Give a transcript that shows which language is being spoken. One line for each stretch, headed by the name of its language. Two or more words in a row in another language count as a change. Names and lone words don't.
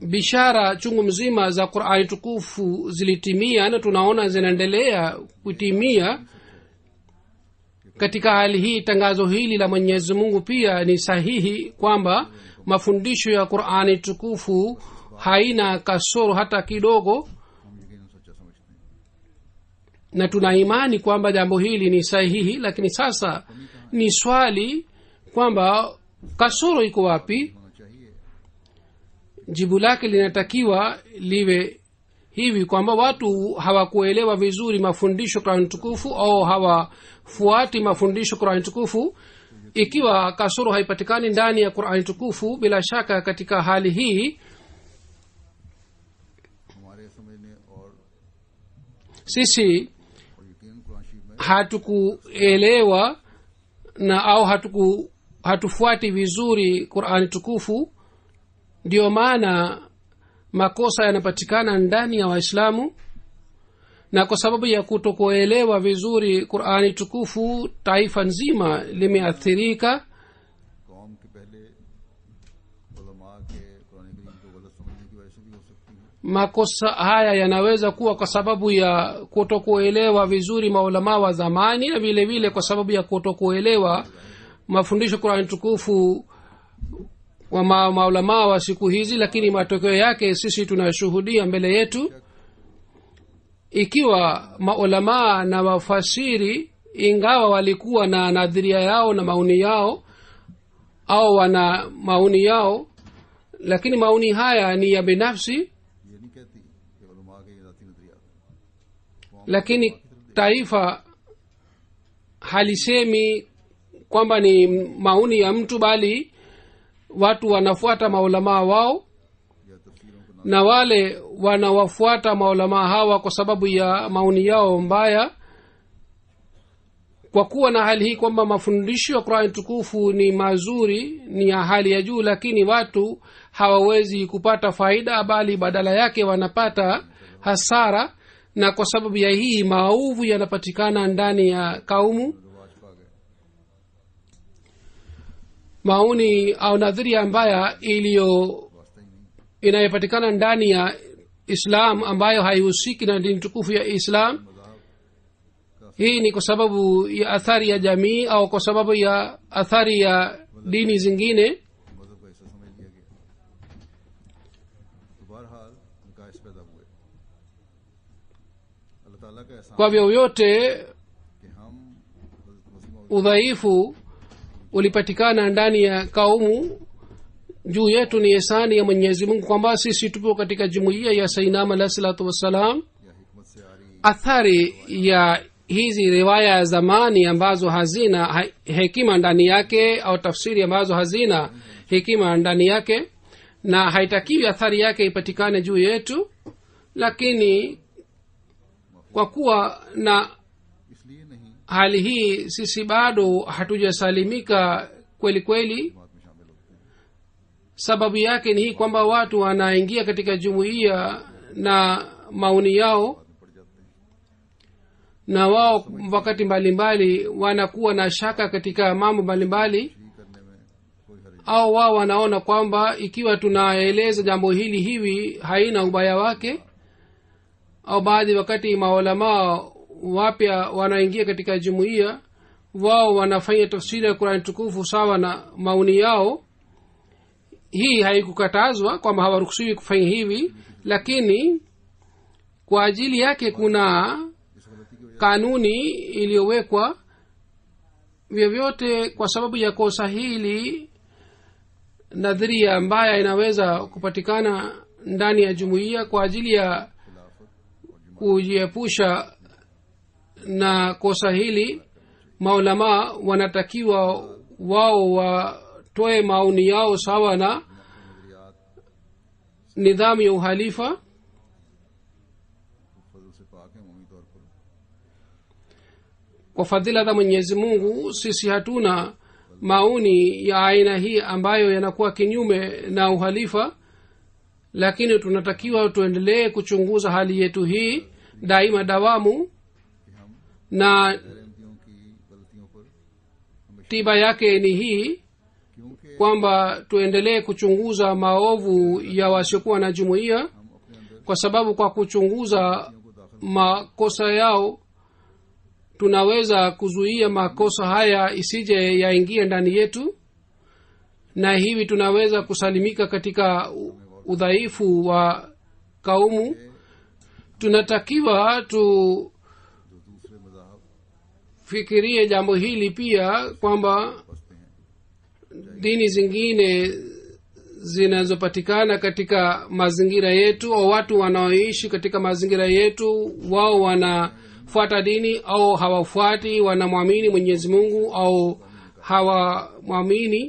Swahili: bishara chungu mzima za Qur'ani tukufu zilitimia na tunaona zinaendelea kutimia, katika hali hii tangazo hili la mwenyezi mungu pia ni sahihi kwamba mafundisho ya qurani tukufu haina kasoro hata kidogo,
Urdu: ہم یقیناً سچا سمجھتے ہیں.
Swahili: na tuna imani kwamba jambo hili ni sahihi. Lakini sasa ni swali kwamba kasoro iko wapi?
Urdu: ہونا چاہیے
Swahili: Jibu lake linatakiwa liwe hivi kwamba watu hawakuelewa vizuri mafundisho Qur'an tukufu au hawafuati mafundisho Qur'an tukufu. Ikiwa kasoro haipatikani ndani ya Qur'an tukufu, bila shaka katika hali hii
Urdu: ہمارے سمجھنے اور
Swahili: sisi
Urdu: یقیناً قرآن شریف میں
Swahili: hatukuelewa na au hatufuati vizuri Qur'an tukufu. Ndio maana makosa yanapatikana ndani ya Waislamu, na kwa sababu ya kutokuelewa vizuri Qur'ani tukufu taifa nzima limeathirika.
Urdu: قوم کے پہلے علما کے قرآن کریم کو غلط سمجھنے کی وجہ سے بھی ہو سکتی ہے.
Swahili: Makosa haya yanaweza kuwa kwa sababu ya kutokuelewa vizuri maulama wa zamani, na vile vile kwa sababu ya kutokuelewa mafundisho Qur'ani tukufu wa maulama wa siku hizi. Lakini matokeo yake sisi tunashuhudia mbele yetu. Ikiwa maulama na wafasiri ingawa walikuwa na nadhiria yao na maoni yao au wana maoni yao, lakini maoni haya ni ya binafsi,
Urdu: یہ نہیں کہتی کہ علما کے یہ ذاتی نظریات ہیں.
Swahili: lakini taifa halisemi kwamba ni maoni ya mtu, bali watu wanafuata maulamaa wao,
Urdu: یا تفسیروں کو
Swahili: na wale wanawafuata maulamaa hawa kwa sababu ya maoni yao mbaya. Kwa kuwa na hali hii kwamba mafundisho ya Qur'an tukufu ni mazuri, ni ya hali ya juu, lakini watu hawawezi kupata faida, bali badala yake wanapata hasara, na kwa sababu ya hii maovu yanapatikana ndani ya kaumu.
Urdu: رواج پا گئے.
Swahili: Maoni au nadharia mbaya
Urdu: واسطہ ہی نہیں.
Swahili: inayopatikana ndani ya Islam ambayo haihusiki na dini tukufu ya Islam, hii ni kwa sababu ya athari ya jamii au kwa sababu ya athari ya dini zingine.
Urdu: مذہب کا حصہ سمجھ لیا گیا۔ تو بہرحال نقائص پیدا ہوئے. اللہ تعالیٰ کا احسان
Swahili: Kwa vyovyote
Urdu: کہ ہم حضرت مسیح
Swahili: udhaifu ulipatikana ndani ya kaumu, juu yetu ni ihsani ya Mwenyezi Mungu kwamba sisi tupo katika jumuiya ya Sayyidina
Arabic: عليه الصلاة والسلام.
Urdu: یا حکمت سے آ رہی
Swahili: Athari ya hizi riwaya ya zamani ambazo hazina hekima ndani yake au tafsiri ambazo hazina hekima ndani yake, na haitakiwi athari yake ipatikane juu yetu, lakini kwa kuwa na
Urdu: اس لیے نہیں
Swahili: hali hii sisi bado hatujasalimika kweli kweli.
Urdu: بات میں شامل ہوتے ہیں.
Swahili: Sababu yake ni hii kwamba watu wanaingia katika jumuiya na maoni yao,
Urdu: بعد میں پڑ جاتے ہیں.
Swahili: na wao wakati mbalimbali wanakuwa na shaka katika mambo mbalimbali,
Urdu: تشریح کرنے میں کوئی حرج
Swahili: au wao wanaona kwamba ikiwa tunaeleza jambo hili hivi haina ubaya wake. Au baadhi wakati maulamaa wapya wanaingia katika jumuiya, wao wanafanya tafsiri ya Qur'an tukufu sawa na maoni yao. Hii haikukatazwa kwamba hawaruhusiwi kufanya hivi, lakini kwa ajili yake kuna
Urdu: اس غلطی کی وجہ
Swahili: kanuni iliyowekwa. Vyovyote kwa sababu ya kosa hili, nadharia mbaya inaweza kupatikana ndani ya jumuiya. Kwa ajili ya
Urdu: خلافت اور
Swahili: kujiepusha na kosa hili, maulama wanatakiwa wao watoe maoni yao sawa na
Urdu: नजरियात
Swahili: nidhamu ya uhalifa.
Urdu: فضل سے پاک ہیں عمومی طور پر.
Swahili: Kwa fadhila za Mwenyezi Mungu sisi hatuna maoni ya aina hii ambayo yanakuwa kinyume na uhalifa, lakini tunatakiwa tuendelee kuchunguza hali yetu hii daima dawamu,
Urdu: کہ ہم
Swahili: na
Urdu: گیرنٹیوں کی غلطیوں پر ہمیشہ,
Swahili: tiba yake ni hii
Urdu: क्योंकि
Swahili: kwamba tuendelee kuchunguza maovu ya wasiokuwa na jumuiya,
Urdu: ہم اپنے اندر
Swahili: kwa sababu kwa kuchunguza
Urdu: کو داخل
Swahili: makosa yao tunaweza kuzuia makosa haya isije yaingie ndani yetu, na hivi tunaweza kusalimika katika udhaifu wa kaumu. Tunatakiwa tufikirie jambo hili pia, kwamba dini zingine zinazopatikana katika mazingira yetu au watu wanaoishi katika mazingira yetu, wao wanafuata dini au hawafuati, wanamwamini Mwenyezi Mungu au hawamwamini.